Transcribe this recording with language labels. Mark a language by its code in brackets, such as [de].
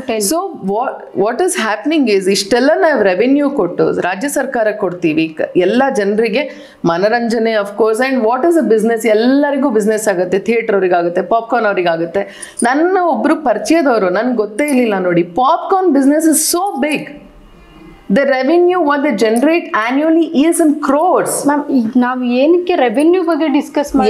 [en] so what is happening is [kn] ಇಷ್ಟೆಲ್ಲ ನಾವು revenue ಕೊಟ್ಟು ರಾಜ್ಯ ಸರ್ಕಾರ ಕೊಡ್ತೀವಿ ಎಲ್ಲ ಜನರಿಗೆ ಮನರಂಜನೆ of course. [en] And what is a business? [kn] ಎಲ್ಲರಿಗೂ ಬಿಸ್ನೆಸ್ ಆಗುತ್ತೆ, ಥಿಯೇಟರ್ ಅವ್ರಿಗಾಗುತ್ತೆ, ಪಾಪ್ಕಾರ್ನ್ ಅವ್ರಿಗಾಗುತ್ತೆ. ನನ್ನ ಒಬ್ರು ಪರಿಚಯದವರು ನನ್ಗೆ ಗೊತ್ತೇ ಇರಲಿಲ್ಲ ನೋಡಿ, [en] Popcorn business is so big. The revenue what they generate annually is in crores. [kn] Ma'am ಈಗ ನಾವು ಏನಕ್ಕೆ ರೆವೆನ್ಯೂ ಬಗ್ಗೆ ಡಿಸ್ಕಸ್ ಮಾಡಿ?